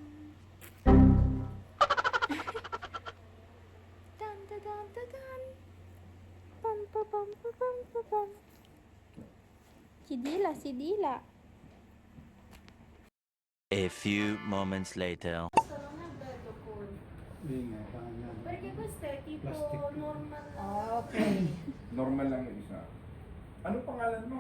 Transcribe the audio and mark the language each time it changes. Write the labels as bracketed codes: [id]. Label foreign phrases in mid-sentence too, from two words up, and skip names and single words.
[tl] Dun dun dun dun dun. Pam pam pam pam pam pam pam. Si Dila, si Dila. [en] A few moments later. [tl] Hindi nga, kanya. [it] Perché questo è tipo [en] Plastic. [it] normal. [en] Okay. [tl] Normal lang yung isa. Ano pangalan mo?